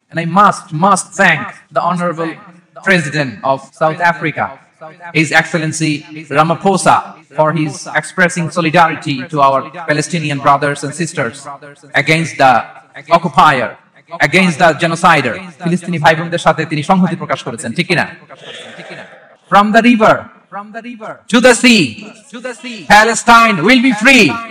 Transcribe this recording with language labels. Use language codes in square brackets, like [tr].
[en] And I must thank the Honorable President of South Africa, His Excellency Ramaphosa, for his expressing solidarity to our Palestinian brothers and sisters against the occupier, against the genocider. [bn] ফিলিস্তিনি ভাই বোনদের সাথে তিনি সংহতি প্রকাশ করেছেন, ঠিক কিনা? [en] From the river to the sea, Palestine will be free.